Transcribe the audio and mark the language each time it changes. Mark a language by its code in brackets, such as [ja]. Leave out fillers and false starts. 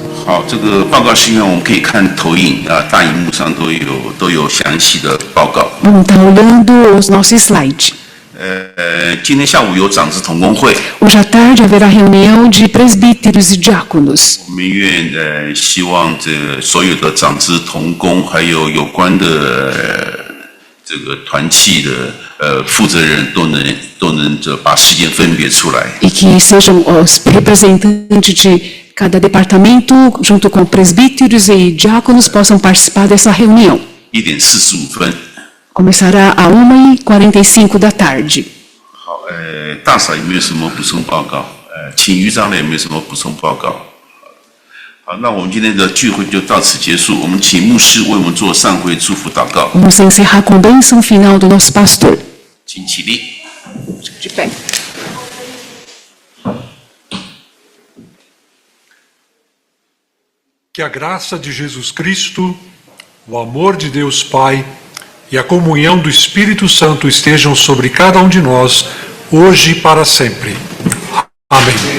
[zh] 好，这个报告事项我们可以看投影啊，大荧幕上都有详细的报告。 [pt] Vamos estar olhando os nossos slides. [zh] 今天下午有长子同工会， [pt] Hoje à tarde haverá reunião de presbíteros e diáconos. [zh] 我们愿希望这所有的长子同工，还有有关的这个团契的负责人都能把时间分别出来。 [pt] E que sejam os representantes de cada departamento, junto com presbíteros e diáconos, possam participar dessa reunião. [zh] 1点45分。 [pt] Começará a 1h45 da tarde. [zh] 好，大嫂有没有什么补充报告？请余长老有没有什么补充报告？好，那我们今天的聚会就到此结束。我们请牧师为我们做上会祝福祷告， [pt] Vamos encerrar com a bênção final do nosso pastor. [zh] 请起立。 [pt] De pé. Que a graça de Jesus Cristo, o amor de Deus Pai e a comunhão do Espírito Santo estejam sobre cada um de nós, hoje e para sempre. Amém.